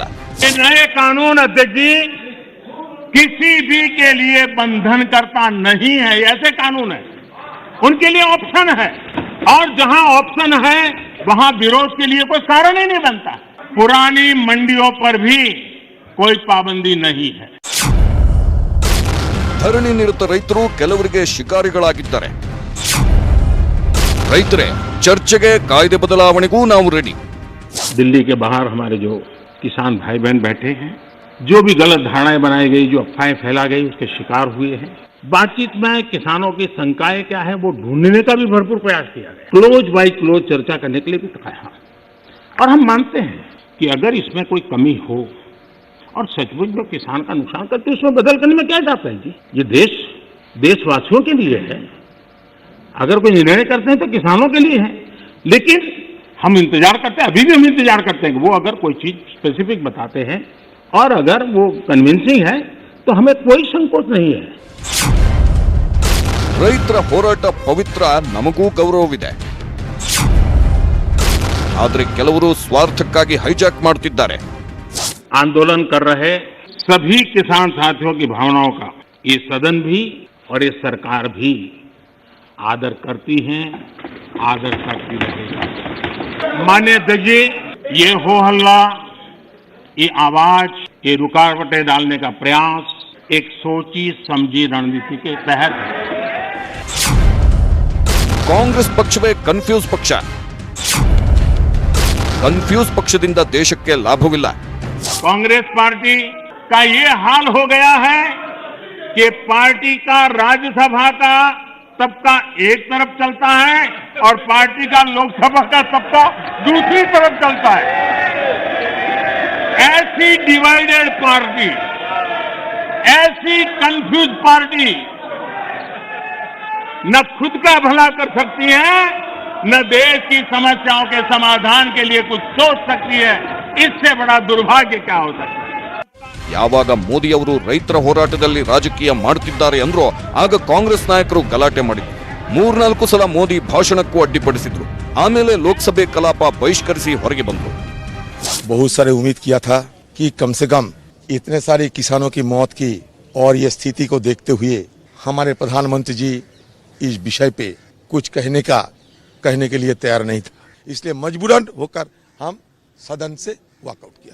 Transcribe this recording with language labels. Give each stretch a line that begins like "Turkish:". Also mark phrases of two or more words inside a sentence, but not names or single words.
Hindi: ये नए कानून अध्यक्ष जी किसी भी के लिए बंधन करता नहीं है. ऐसे कानून है, उनके लिए ऑप्शन है और जहां ऑप्शन है वहां विरोध के लिए कोई कारण ही नहीं बनता. पुरानी मंडियों पर भी कोई पाबंदी नहीं है.
Kannada: ಧರಣಿ ನಿರತ ರೈತರು ಕೆಲವರಿಗೆ ಶಿಕಾರಿಗಳಾಗಿದ್ದಾರೆ. ರೈತರೇ, ಚರ್ಚೆಗೆ ಕಾಯ್ದೆ ಬದಲಾವಣೆಗೂ ನಾವು ರೆಡಿ.
Hindi: दिल्ली के बाहर हमारे जो किसान भाई बहन बैठे हैं, जो भी गलत धारणाएं बनाई गई, जो अफवाहें फैला गई, उसके शिकार हुए हैं. बातचीत में किसानों की शंकाएं क्या है वो ढूंढने का भी भरपूर प्रयास किया गया.
English: close by close
Hindi: चर्चा करने के लिए भी कहा और हम मानते हैं कि अगर इसमें कोई कमी हो और सचमुच में किसान का नुकसान करते उसमें बदल करने में क्या जाता है जी. ये देश देशवासियों के लिए है. अगर कोई निर्णय करते हैं तो किसानों के लिए है. लेकिन हम इंतजार करते हैं, अभी भी हम इंतजार करते हैं कि वो अगर कोई चीज स्पेसिफिक बताते हैं और अगर वो कन्विंसिंग है तो हमें कोई संकोच नहीं है.
Kannada: ರೈತರ ಹೋರಾಟ ಪವಿತ್ರ, ನಮಗೂ ಗೌರವವಿದೆ. ಆದರೆ ಕೆಲವರು ಸ್ವಾರ್ಥಕ್ಕಾಗಿ ಹೈಜಾಕ್ ಮಾಡುತ್ತಿದ್ದಾರೆ.
Hindi: आंदोलन कर रहे सभी किसान साथियों की भावनाओं का ये सदन भी और ये सरकार भी आदर करती हैं, आदर करती रहेगा. माननीय अध्यक्ष जी, ये हो हल्ला, ये आवाज, ये रुकावटें डालने का प्रयास एक सोची समझी रणनीति के तहत है.
Kannada: ಕಾಂಗ್ರೆಸ್ ಪಕ್ಷವೇ ಕನ್ಫ್ಯೂಸ್ ಪಕ್ಷ. ಕನ್ಫ್ಯೂಸ್ ಪಕ್ಷದಿಂದ ದೇಶಕ್ಕೆ ಲಾಭವಿಲ್ಲ.
Hindi: कांग्रेस पार्टी का ये हाल हो गया है कि पार्टी का राज्यसभा का सबका एक तरफ चलता है और पार्टी का लोकसभा का सबका दूसरी तरफ चलता है. ऐसी
English: divided party,
Hindi: ऐसी
English: confuse party
Hindi: न खुद का भला कर सकती है, न देश की समस्याओं के समाधान के लिए कुछ सोच सकती है. इससे बड़ा दुर्भाग्य क्या हो सकता है.
Kannada: ಯಾವಾಗ ಮೋದಿ ಅವರು ರೈತರ ಹೋರಾಟದಲ್ಲಿ ರಾಜಕೀಯ ಮಾಡುತ್ತಿದ್ದಾರೆ ಅಂದ್ರೋ ಆಗ ಕಾಂಗ್ರೆಸ್ ನಾಯಕರು ಗಲಾಟೆ ಮಾಡಿದ್ರು. 3-4 ಸಲ ಮೋದಿ ಭಾಷಣಕ್ಕೂ ಅಡ್ಡಿಪಡಿಸಿದ್ರು. ಆಮೇಲೆ ಲೋಕಸಭೆ ಕಲಾಪ ಬಹಿಷ್ಕರಿಸಿ ಹೊರಗೆ ಬಂದ್ರು.
Hindi: बहुत सारे उम्मीद किया था कि कम से कम इतने सारे किसानों की मौत की और ये स्थिति को देखते हुए हमारे प्रधानमंत्री जी इस विषय पे कुछ कहने के लिए तैयार नहीं था. इसलिए मजबूरन होकर हम सदन से वॉकआउट किया.